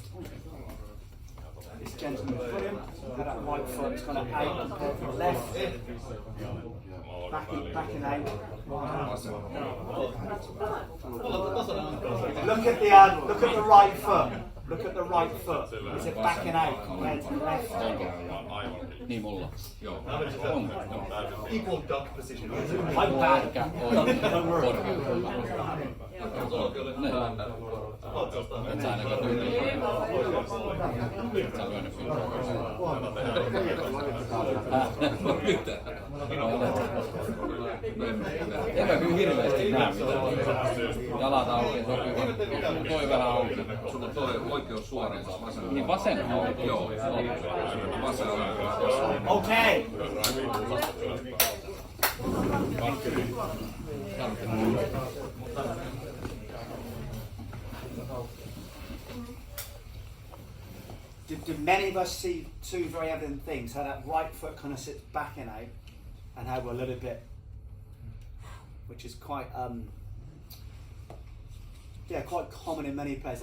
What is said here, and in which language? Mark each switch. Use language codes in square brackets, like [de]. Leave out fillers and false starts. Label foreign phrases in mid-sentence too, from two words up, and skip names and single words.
[en] This gentleman put him, that right foot's kind of out compared to the left. Backing out. Look at the right foot. Look at the right foot. Is it backing out compared to the left? [fi] Niin mulla. Joo. [en] Equal duck position. I'm bad. Don't worry. [fi] Et sä ainakaan tyyliin. Et sä lyönyt Eikä kyllä hirveästi näe mitään. Jalat auki, sopiva. Toi vähän auki. Sulla on toi oikeus suoraan vasen. Niin vasen auki. Joo. Vasen auki. [en] Okay. Do many of us see two very evident things? How that right foot kind of sits backing out, and how we're a little bit, which is quite, quite common in many players.